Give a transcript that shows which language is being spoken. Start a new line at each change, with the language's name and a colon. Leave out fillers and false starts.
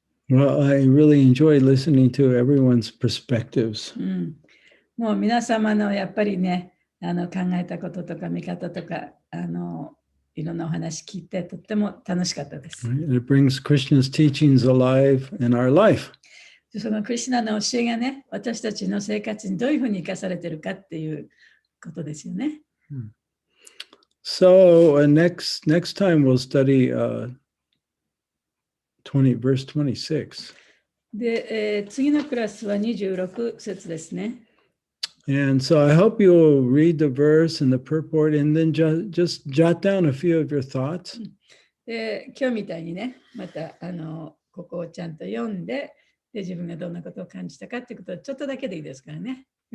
English: Well, I really enjoy listening to everyone's perspectives.
Japanese: もう皆様のやっぱりね、考えたこととか見方とか、いろんなお話聞いてとっても楽しかったです。
English: Right? It brings Krishna's teachings alive in our life.
Japanese: そのクリシュナの教えがね、私たちの生活にどういうふうに生かされているかっていうことですよね。
English: So next time we'll study verse 26.
Japanese: で、次のクラスは26節ですね。
English: And so I hope you'll read the verse and the purport and then just jot down a few of your thoughts.
Japanese: で、今日みたいにね、またここをちゃんと読んで、で自分がどんなことを感じたかっていうことをちょっとだけでいいですからね。